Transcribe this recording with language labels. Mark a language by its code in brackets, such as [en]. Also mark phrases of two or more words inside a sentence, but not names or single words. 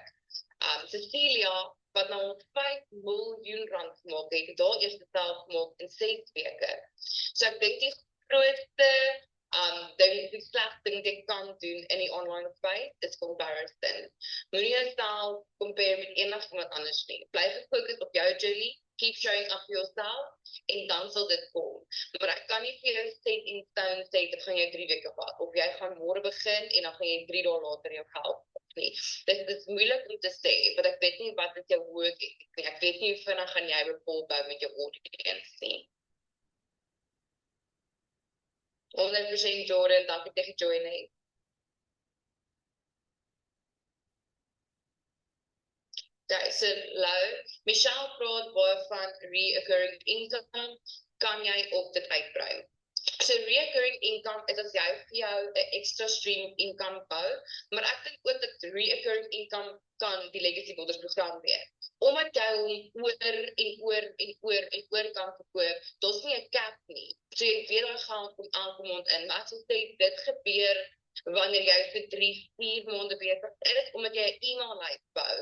[af] Cecilia, wat nou 5 miljoen rand gemaak het, het haar eerste styl gemaak in 6 weke. So ek dink die grootste die slegste ding wat jy kan doen in die [en] online space [af] is comparison. Moenie jouself compare met enigiemand anders nie. Bly gefokus op jou journey, [en] keep showing up for yourself, [af] en dan sal dit kom. Maar ek kan nie vir jou [en] set in stone [af] sê, dit gaan jou 3 weke vat, of jy gaan môre begin, en dan gaan jy 3 dae later jou geld nie. Dit is moeilik om te sê, want ek weet nie wat is jou [en] work ethic [af] nie. Ek weet nie hoe vinnig gaan jy rapport bou met jou audience nie. 100% Jordan, dankie dat jy gejoin het. Okay, so Lou, Michelle praat baie van [en] reoccurring income, [af] kan jy op dit uitbrei? So [en] reoccurring income [af] is as jy vir jou 'n [en] extra stream of income [af] bou, maar ek dink ook dat [en] reoccurring income [af] kan die Legacy Builders program wees. Omdat jy hom oor en oor kan verkoop, daar's nie 'n cap nie. So jy weet daai geld kom elke maand in. Maar as jy sê dit gebeur wanneer jy vir 3-4 maande besig is, omdat jy 'n e-maillys bou.